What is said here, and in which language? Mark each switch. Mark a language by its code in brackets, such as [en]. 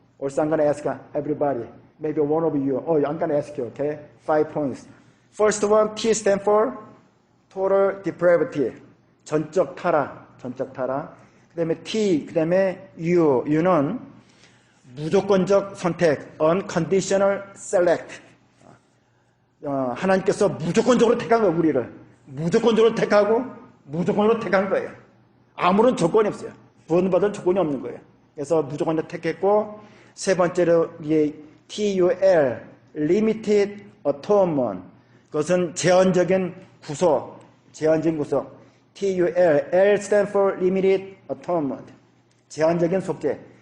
[en] Also, I'm gonna ask everybody. Maybe one of you. I'm gonna ask you. Okay, 5 points. First one, T stand for total depravity. [ko] 전적 타락. 그다음에 T, 그다음에 U는 무조건적 선택, [en] unconditional select. [ko] 하나님께서 무조건적으로 택한 거예요. 우리를 무조건적으로 택하고 무조건적으로 택한 거예요. 아무런 조건이 없어요. 구원받을 조건이 없는 거예요. 그래서 무조건 택했고, 세 번째로 TUL Limited Atonement, 그것은 제한적인 구속, 제한적인 구속. [en] TUL L stand for Limited Atonement, [ko] 제한적인 속죄.